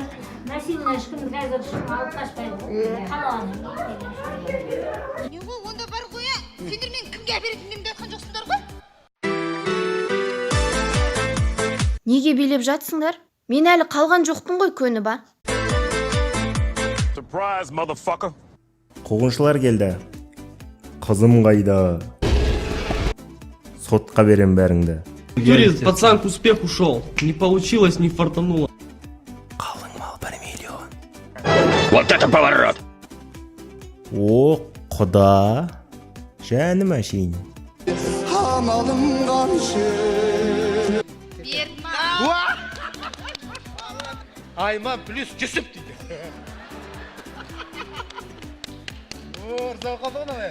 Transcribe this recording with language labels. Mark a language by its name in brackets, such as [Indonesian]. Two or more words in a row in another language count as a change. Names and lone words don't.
[Kazakh] Насилно ешкім қазір ешкім алып қашпайды. Қалағаны. Не ғой, онда бар қоя. Сендер мен кімге әперетіндеріңді айтқан жоқсыңдар ғой? Неге билеп жатсыңдар? Мен әлі қалған жоқпын ғой, көні ба. [English] Surprise, motherfucker. [Kazakh] Қуғыншылар келді. Қызым қайда? Сотқа берем бәріңді. Турист, [Russian] пацан к успеху шел. Не получилось, не фартануло. [Kazakh] Қалың мал 1 миллион. [Russian] Вот это поворот. [Kazakh] О, құда. Жәнім әшейін. Айма плюс жүсіп дейді. Орзау қалды ғой.